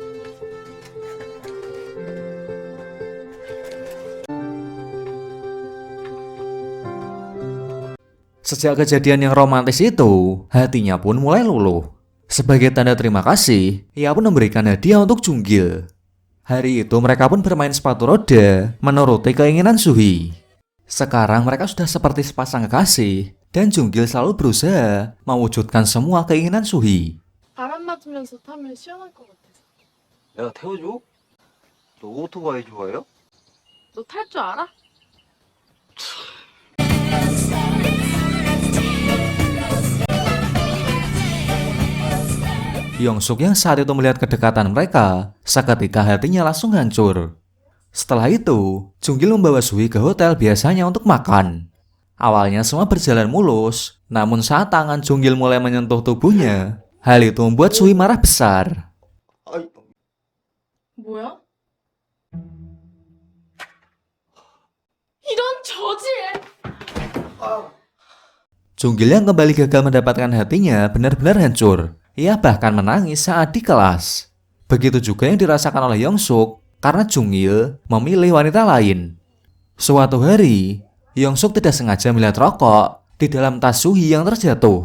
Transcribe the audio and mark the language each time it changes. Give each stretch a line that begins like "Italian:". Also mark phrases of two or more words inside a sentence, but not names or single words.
Indonesian: Sejak kejadian yang romantis itu, hatinya pun mulai luluh. Sebagai tanda terima kasih, ia pun memberikan hadiah untuk Junggil. Hari itu mereka pun bermain sepatu roda menuruti keinginan Suhi. Sekarang mereka sudah seperti sepasang kekasih, dan Junggil selalu berusaha mewujudkan semua keinginan Suhi.
Korean: 바람 맞으면서 타면 시원할 것 같아서. 내가 태워줘? 너 오토바이 좋아해요? 너 탈 줄 알아?
Indonesian: Yongsuk yang saat itu melihat kedekatan mereka, seketika hatinya langsung hancur. Setelah itu, Junggil membawa Suhi ke hotel biasanya untuk makan. Awalnya semua berjalan mulus, namun saat tangan Junggil mulai menyentuh tubuhnya, hal itu membuat Suhi marah besar.
Korean: 뭐야? 이런 저질!
Indonesian: Junggil yang kembali gagal mendapatkan hatinya benar-benar hancur. Ia bahkan menangis saat di kelas. Begitu juga yang dirasakan oleh Yongsuk karena Jungil memilih wanita lain. Suatu hari, Yongsuk tidak sengaja melihat rokok di dalam tas Suhi yang terjatuh.